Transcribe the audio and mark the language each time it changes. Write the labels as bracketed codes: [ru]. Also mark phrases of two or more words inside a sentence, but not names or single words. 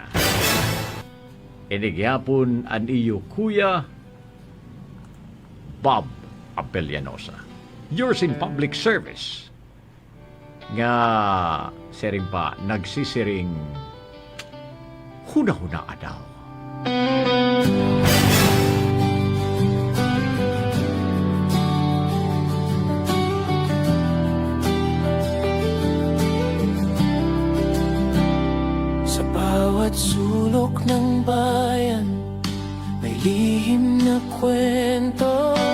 [war] Inigihapon an iyo kuya Bob Apellanosa. [en] Yours in public service. [war] Nga sering pa nagsisiring huna-huna daw. [tl] Sa bawat sulok ng bayan, may lihim na kwento.